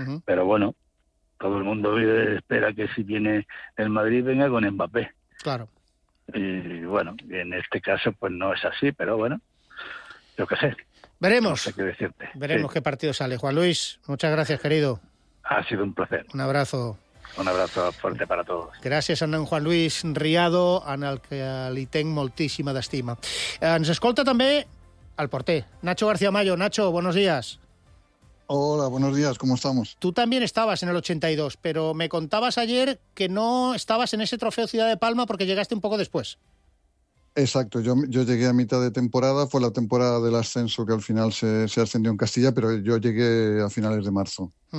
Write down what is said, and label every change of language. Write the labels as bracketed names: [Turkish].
[Spanish] Pero bueno, todo el mundo vive, espera que si viene el Madrid venga con Mbappé. Claro. Y bueno, en este caso pues no es así, pero bueno, yo qué sé, no sé Veremos qué decirte. Sí. qué partido sale. Juan Luis, muchas gracias, querido. Ha sido un placer. Un abrazo. Un abrazo fuerte para todos. [Catalan] Gràcies a en Juan Luis Riado, en el que li tinc moltíssima d'estima. Ens escolta també el porter, Nacho García Mayo. Nacho, [Spanish] buenos días. Hola, buenos días, ¿cómo estamos? Tú también estabas en el 82, pero me contabas ayer que no estabas en ese trofeo Ciudad de Palma porque llegaste un poco después. Exacto, yo llegué a mitad de temporada, fue la temporada del ascenso que al final se ascendió en Castilla, pero yo llegué a finales de marzo.